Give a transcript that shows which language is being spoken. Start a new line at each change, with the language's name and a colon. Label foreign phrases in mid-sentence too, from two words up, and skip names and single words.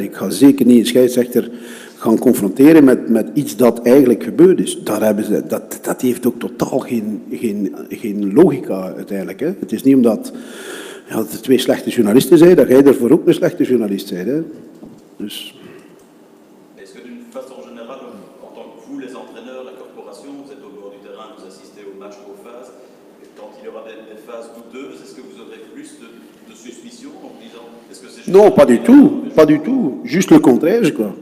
Dutch: Ik ga zeker niet een scheidsrechter gaan confronteren met iets dat eigenlijk gebeurd is. Dat heeft ook totaal geen logica uiteindelijk. Hè. Het is niet omdat er 2 slechte journalisten zijn, dat jij daarvoor ook een slechte journalist bent. Hè. Dus...
French: Est-ce que d'une façon générale, en tant que vous, les entraîneurs, la corporation, vous êtes au bord du terrain, vous assistez au match aux phases, et quand il y aura des phases douteuses, est-ce que vous aurez plus de suspicion en vous disant, est-ce que c'est... Non, pas du tout, pas du tout. Juste le contraire, je crois.